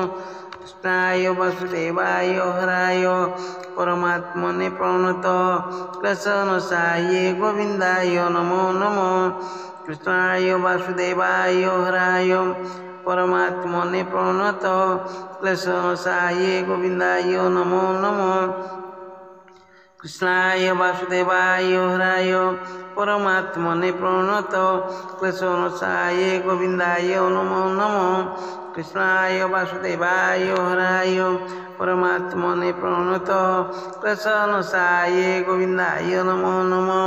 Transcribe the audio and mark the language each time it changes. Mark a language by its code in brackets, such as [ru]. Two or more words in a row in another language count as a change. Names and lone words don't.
[sa] कृष्णाय वासुदेवाय हराय परमात्मने प्रणतः क्लेशनाशाय गोविन्दाय नमो नमः। कृष्णाय वासुदेवाय हराय परमात्मने प्रणतः क्लेशनाशाय गोविन्दाय नमो नमः। কৃষ্ণায় বাসুদেবায় হরায় পরমাত্মনে প্রণত ক্লেশনাশায় গোবিন্দায় নমো নমঃ। কৃষ্ণায় বাসুদেবায় হরায় পরমাত্মনে প্রণত ক্লেশনাশায় গোবিন্দায় নমো নমঃ।